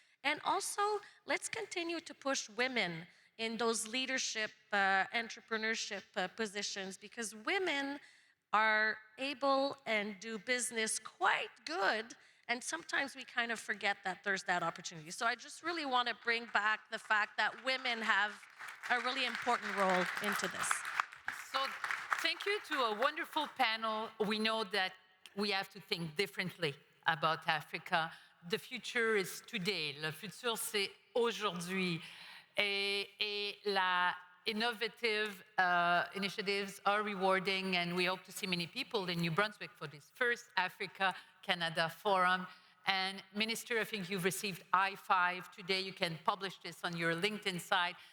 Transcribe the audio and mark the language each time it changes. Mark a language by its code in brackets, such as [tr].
[en] And also, let's continue to push women in those leadership, entrepreneurship positions, because women are able and do business quite good, and sometimes we kind of forget that there's that opportunity. So I just really want to bring back the fact that women have a really important role into this. So thank you to a wonderful panel. We know that we have to think differently about Africa. The future is today. [fr] Le futur, c'est aujourd'hui. [en] Et la innovative initiatives are rewarding, and we hope to see many people in New Brunswick for this first Africa-Canada Forum. And Minister, I think you've received I-5 today. You can publish this on your LinkedIn site.